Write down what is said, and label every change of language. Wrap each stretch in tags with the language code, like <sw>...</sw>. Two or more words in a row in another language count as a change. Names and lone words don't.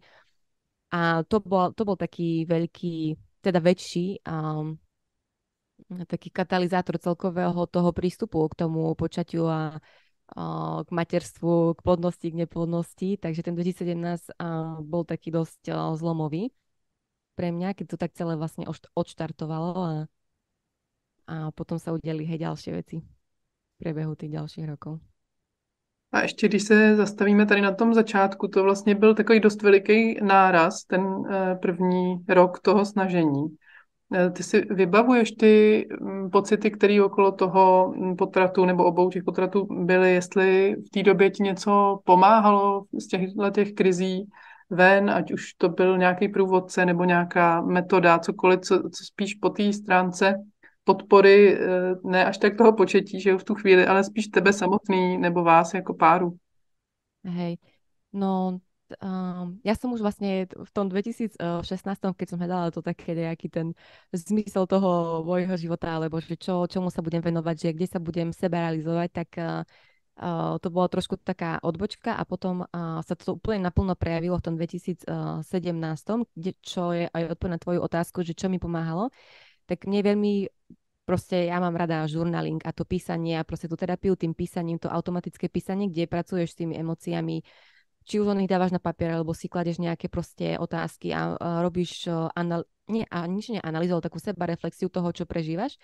<sk>A to bol taký veľký, teda väčší taký katalizátor celkového toho prístupu k tomu počatiu a k materstvu, k plodnosti, k neplodnosti. Takže ten 2017 bol taký dosť zlomový pre mňa, keď to tak celé vlastne odštartovalo a potom sa udiali hej ďalšie veci v priebehu tých ďalších rokov.</sk> <cs>A ještě když se zastavíme tady na tom začátku, to vlastně byl takový dost veliký náraz, ten první rok toho snažení. Ty si vybavuješ ty pocity, které okolo toho potratu nebo obou těch potratů byly, jestli v té době ti něco pomáhalo z těch krizí ven, ať už to byl nějaký průvodce nebo nějaká metoda, cokoliv, co spíš po té stránce podpory, ne až tak toho početí, že jo, v tu chvíli, ale spíš tebe samotný nebo vás jako páru.</cs> <sk>Hej, no ja som už vlastne v tom 2016, keď som hľadala to také nejaký ten zmysel toho môjho života, alebo že čomu sa budem venovať, že kde sa budem seba realizovať, tak to bola trošku taká odbočka a potom sa to úplne naplno prejavilo v tom 2017, čo je aj odpoveď na tvoju otázku, že čo mi pomáhalo, tak mne veľmi proste ja mám rada žurnaling a to písanie a proste tú terapiu tým písaním, to automatické písanie, kde pracuješ s tými emóciami, či už len ich dávaš na papier, alebo si kladeš nejaké proste otázky a robíš nič neanalýzu, ale takú sebareflexiu toho, čo prežívaš.</sk>